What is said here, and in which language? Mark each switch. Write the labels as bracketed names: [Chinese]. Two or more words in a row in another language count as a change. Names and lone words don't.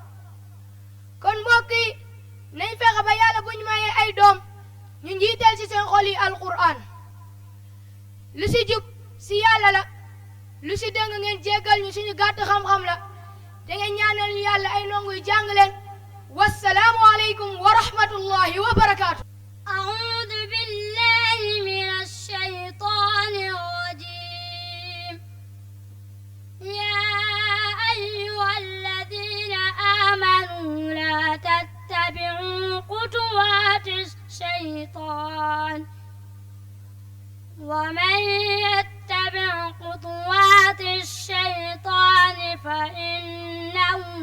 [Wolof] kon mbokk yi nañ fexe ba yàlla buñ mayee ay doom ñu njiital ci seen xol yi alqur'an lu si jub si yàlla la lu si dëng ngeen jéggal ñu suñu gàtt xam-xam la te ngeen ñaanal ñu yàlla ay ndongo yu jàng leen [Arabic] والسلام عليكم ورحمة الله وبركاته. أعوذ بالله من الشيطان الرجيم يا أيها الذين آمنوا لا تتبعوا خطوات الشيطان ومن يتبع خطوات الشيطان فإنه